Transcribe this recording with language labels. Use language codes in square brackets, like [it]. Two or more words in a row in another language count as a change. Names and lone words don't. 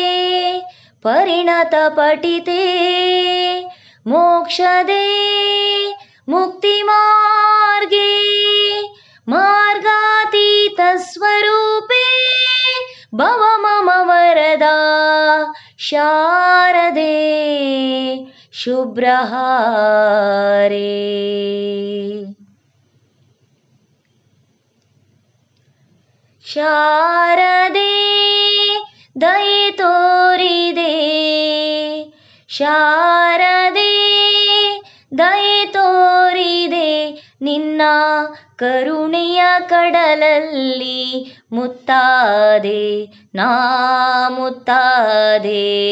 [sa] परिणतपठिते मोक्षदे मुक्तिमार्गे मार्गातीतस्वरूपे भव मम वरदा शारदे शुभ्रहारे। [kn] ಶಾರದೆ ದಯೆ ತೋರಿದೆ, ಶಾರದೆ ದಯೆ ತೋರಿದೆ, ನಿನ್ನ ಕರುಣೆಯ ಕಡಲಲ್ಲಿ ಮುತ್ತಾದೆ ನಾ ಮುತ್ತಾದೆ.